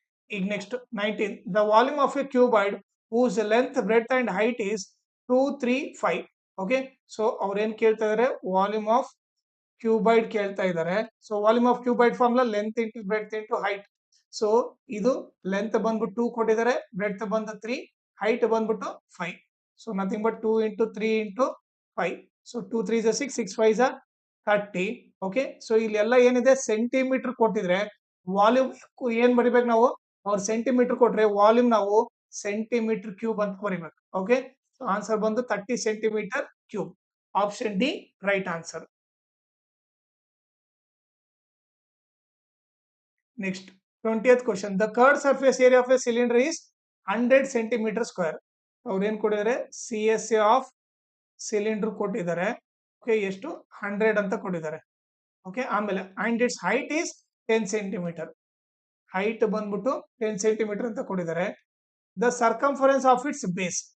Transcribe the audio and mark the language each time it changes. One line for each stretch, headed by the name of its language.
English: ಈಗ next 19, the volume of a cuboid whose length, breadth and height is 2 3 5. Okay, so
Kannada: ಅವ್ರೇನ್ ಕೇಳ್ತಾ ಇದಾರೆ,
English: volume of cuboid
Kannada: ಕೇಳ್ತಾ ಇದ್ದಾರೆ.
English: So volume of cuboid formula length into breadth into height.
Kannada: So ಇದು length ಬಂದ್ಬಿಟ್ಟು 2 ಕೊಟ್ಟಿದ್ದಾರೆ, ಬ್ರೆಡ್ತ್ ಬಂದು 3, ಹೈಟ್ ಬಂದ್ಬಿಟ್ಟು 5.
English: So nothing but 2 into 3 into 5. ಸೊ 2 3 is 6, 6 5 is 30.
Kannada: Okay, so ಇಲ್ಲಿ ಎಲ್ಲ ಏನಿದೆ ಸೆಂಟಿಮೀಟರ್ ಕೊಟ್ಟಿದ್ರೆ ವಾಲ್ಯೂಮ್ ಏನ್ ಬರಿಬೇಕು ನಾವು, ಅವ್ರ ಸೆಂಟಿಮೀಟರ್ ಕೊಟ್ರೆ ವಾಲ್ಯೂಮ್ ನಾವು ಸೆಂಟಿಮೀಟರ್ ಕ್ಯೂಬ್ ಅಂತ ಬರಿಬೇಕು.
English: Okay, answer ಬಂದು 30 centimetre cube. Option D right answer. Next, 20th question. The curved surface area of a cylinder is 100 centimeter square.
Kannada: ಅವ್ರು ಏನ್ ಕೊಟ್ಟಿದ್ದಾರೆ,
English: C S A of cylinder ಕೊಟ್ಟಿದ್ದಾರೆ. Okay,
Kannada: ಎಷ್ಟು 100 ಅಂತ ಕೊಟ್ಟಿದ್ದಾರೆ.
English: Okay, ಆಮೇಲೆ and it's height is 10 centimetre. Height
Kannada: ಬಂದ್ಬಿಟ್ಟು 10 centimetre ಅಂತ ಕೊಟ್ಟಿದ್ದಾರೆ.
English: The circumference of its base.